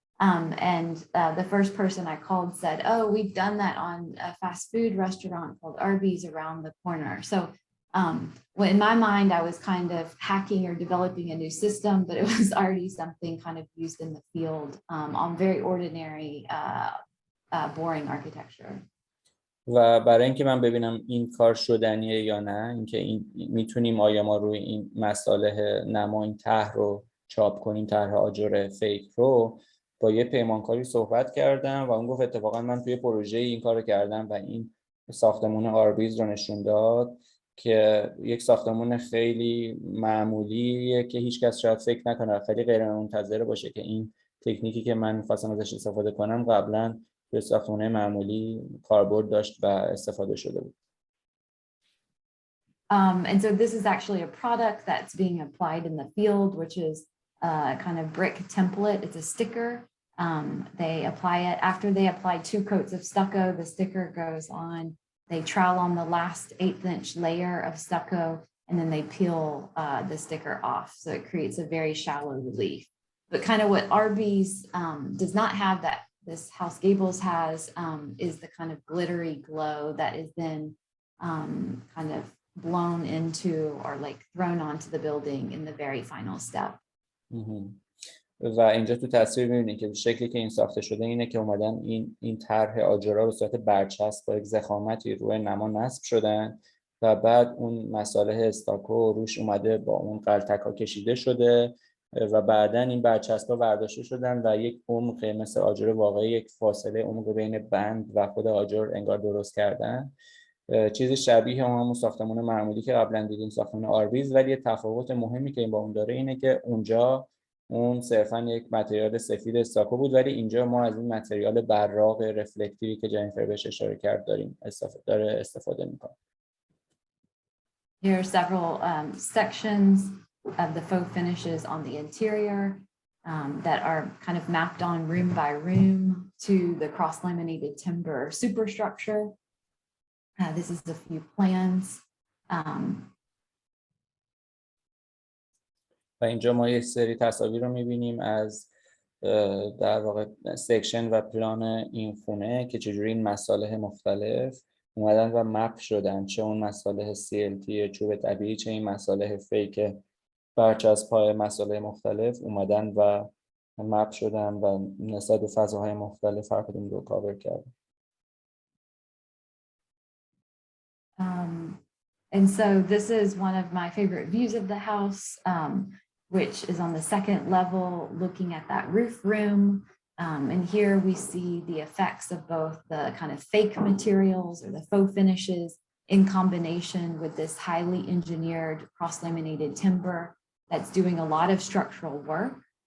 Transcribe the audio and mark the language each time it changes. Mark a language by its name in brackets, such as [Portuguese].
[English] The first person I called said, "Oh, we've done that on a fast food restaurant called Arby's around the corner." So well, in my mind, I was kind of hacking or developing a new system, but it was already something kind of used in the field on very ordinary, boring architecture. [Persian] و برای اینکه من ببینم این کار شدنیه یا نه، اینکه این میتونیم آیا ما روی این مصالح نما این طرح رو چاپ کنیم، طرح آجر فیک رو، با یه پیمانکاری صحبت کردم و اون گفت اتفاقا من توی پروژه این کارو کردم و این ساختمون آربیز رو نشون داد که یک ساختمون خیلی معمولیه که هیچکس شاید فکر نکنه، خیلی غیر منتظره باشه که این تکنیکی که من می‌خواستم ازش استفاده کنم قبلا توی ساختمون معمولی کاربرد داشت و استفاده شده بود. [English] And so this is actually a product that's being applied in the field, which is a kind of brick template. It's a sticker. They apply it after they apply 2 coats of stucco. The sticker goes on. They trowel on the last 1/8" layer of stucco, and then they peel the sticker off. So it creates a very shallow relief. But kind of what Arby's does not have that this House Gables has is the kind of glittery glow that is then kind of blown into or like thrown onto the building in the very final step. [Persian] و اینجا تو تصویر می‌بینید که شکلی که این ساخته شده اینه که اومدن این طرح آجرها به صورت برچسب با یک ضخامتی روی نما نصب شدن و بعد اون مصالح استاکو روش اومده با اون غلطک‌ها کشیده شده و بعداً این برچسب‌ها برداشته شدن و یک عمق مثل آجر واقعی، یک فاصله عمق بین بند و خود آجر انگار درست کردن. چیزی شبیه همون ساختمان معمولی که قبلا دیدیم، ساختمان آربیز، ولی یه تفاوت مهمی که این با اون داره اینه که اونجا اون صرفاً یک متریال سفید استاکو بود، ولی اینجا ما از این متریال براق رفلکتیوی که جنیفر بهش اشاره کرد داریم استفاده می‌کنیم. [English] Here are several sections of the faux finishes on the interior that are kind of mapped on room by room to the cross-laminated timber superstructure. This is a few plans. [Persian] و اینجا ما یک سری تصاویر رو می‌بینیم از در واقع سکشن و پلان این خونه که چجوری این مصالح مختلف اومدن و مپ شدن، چه اون مصالح CLT چوب طبیعی، چه این مصالح فیک برچسب‌های مصالح مختلف اومدن و مپ شدن و نسبت به فضاهای مختلف هر کدوم رو کاور کردن. [English] And so this is one of my favorite views of the house, which is on the 2nd level, looking at that roof room. And here we see the effects of both the kind of fake materials or the faux finishes in combination with this highly engineered cross-laminated timber that's doing a lot of structural work.